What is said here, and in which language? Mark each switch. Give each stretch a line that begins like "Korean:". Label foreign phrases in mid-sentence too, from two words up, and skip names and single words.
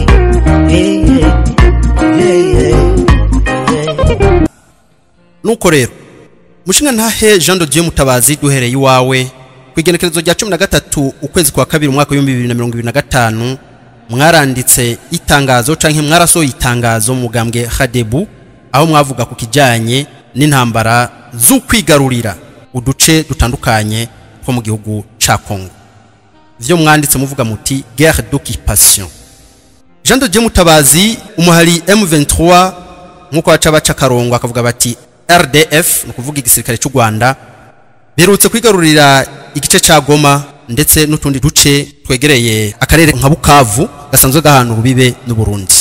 Rundi: Nuko rero mushinga ntahe Jean de Dieu Mutabazi duhereye iwawe kwigenekerezo rya 13 ukwezi kwa kabiri umwaka wa 2025 mwaranditse itangazo canke mwarasohoye itangazo mugambwe Hadebu aho mwavuga ku kijanye n'intambara z'ukwigarurira uduce dutandukanye two mu gihugu ca Kongo. Vyo mwanditse muvuga muti
French: guerre d'occupation.
Rundi: Jean de Dieu Mutabazi umuhari M23 nkuko baca karongo akavuga bati RDF no kuvuga igisirikare cy'u Rwanda berutse kwigarurira igice ca Goma ndetse n'utundi duce twegereye akarere nka Bukavu gasanzwe gahana urubibe n'u Burundi.